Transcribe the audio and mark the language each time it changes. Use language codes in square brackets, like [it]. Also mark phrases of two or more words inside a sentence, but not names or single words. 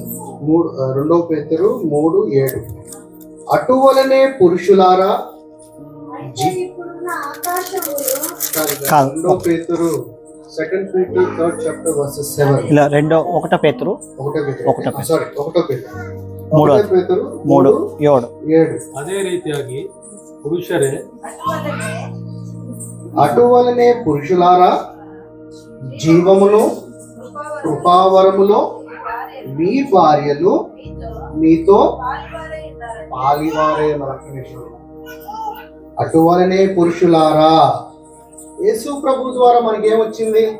[te] 2 పేతురు 3:7. అటువలనే పురుషులారా 2 పేతురు [en] 2 Peter 3rd chapter verses 7. [te] ఇలా 1 పేతురు 3:7. [kn] ಅದೇ ರೀತಿಯಾಗಿ ಪುರುಷರೇ [te] అటువలనే పురుషులారా జీవములో కృపావరములో మీ భార్యలు మీతో పాలివారే. అటువలనే పురుషులారా, యేసు ప్రభు ద్వారా మనకేమొచ్చింది?